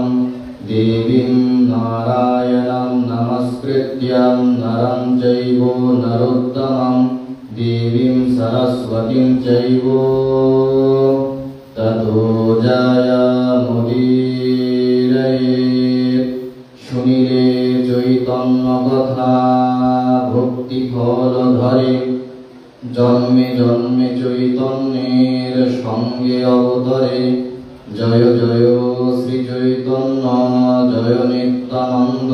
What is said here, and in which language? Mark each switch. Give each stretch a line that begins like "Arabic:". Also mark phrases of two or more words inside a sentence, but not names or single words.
Sanskrit: देवीं नारायणं नमस्कृत्य नरं चैव नरोत्तमं। देवीं सरस्वतीं चैव ततो जयमुदीरयेत्।
Bangla: শুনিলে চৈতন্য কথা ভক্তি ফল ধরে। জন্মে জন্মে চৈতন্যের সঙ্গে অবতরে। জয় জয় শ্রী চৈতন্য জয় নিত্যানন্দ।